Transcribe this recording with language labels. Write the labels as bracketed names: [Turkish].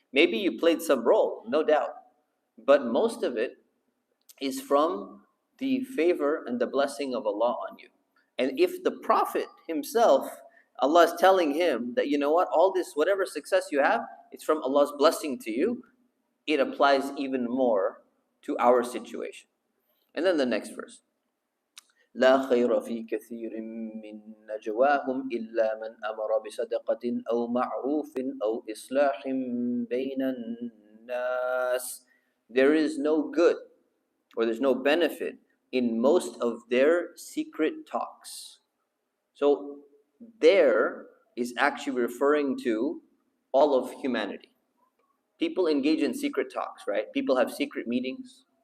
[English] Maybe you played some role, no doubt, but most of it is from the favor and the blessing of Allah on you. And if the Prophet himself, Allah is telling him that, you know what, all this, whatever success you have, it's from Allah's blessing to you, it applies even more to our situation. And then the next verse. [Arabic] لا خير في كثير من نجواهم إلا من أمر بصدقة أو معروف أو إصلاح بين الناس. [English] There is no good or there's no benefit in most of their secret talks. So there is actually referring to all of humanity. People engage in secret talks, right? People have secret meetings.